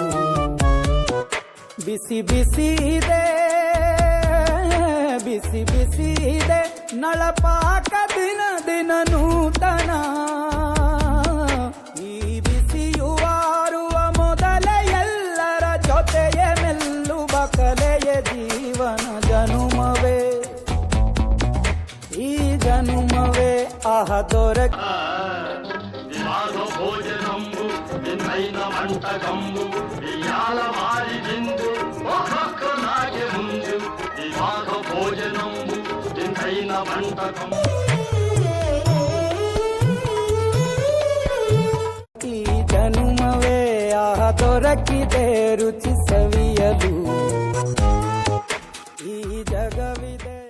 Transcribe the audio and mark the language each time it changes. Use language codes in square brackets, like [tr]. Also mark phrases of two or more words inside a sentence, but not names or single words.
[kn] ಬಿಸಿ ಬಿಸಿ ಇದೆ, ಬಿಸಿ ಬಿಸಿ ಇದೆ ನಳಪಾಕ ದಿನ ದಿನ ನೂತನ. ಈ ಬಿಸಿಯುವಾರುವ ಮೊದಲೇ ಎಲ್ಲರ ಜೊತೆಯೇ ಮೆಲ್ಲುವ ಕಲೆಯ ಜೀವನ ಜನುಮವೇ. ಈ ಜನುಮವೇ ದೊರಕ [te] భోజనంబు నిన్నైన వంటకంబు ఇయాల మారి విందు ఒక్కొక్క నాగే ముందు ఇవాళ భోజనంబు నిన్నైన వంటకంబు. [kn] ಈ ಜನುಮವೇ ದೊರಕಿದೆ ರುಚಿ ಸವಿಯಲು. ಈ ಜಗವಿದೆ